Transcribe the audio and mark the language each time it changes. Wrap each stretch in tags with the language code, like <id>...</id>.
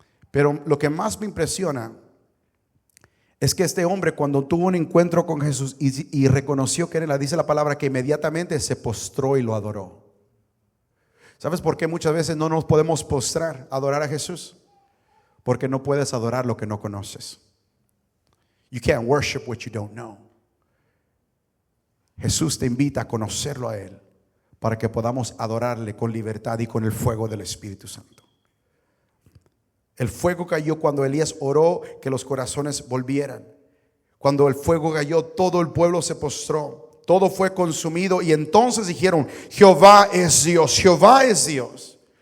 <es>Pero lo que más me impresiona es que este hombre, cuando tuvo un encuentro con Jesús y reconoció que era, dice la palabra que inmediatamente se postró y lo adoró. ¿Sabes por qué muchas veces no nos podemos postrar a adorar a Jesús? Porque no puedes adorar lo que no conoces.</es> <en>You can't worship what you don't know.</en> <es>Jesús te invita a conocerlo a Él para que podamos adorarle con libertad y con el fuego del Espíritu Santo. El fuego cayó cuando Elías oró que los corazones volvieran. Cuando el fuego cayó, todo el pueblo se postró. Todo fue consumido y entonces dijeron, Jehová es Dios, Jehová es Dios.</es>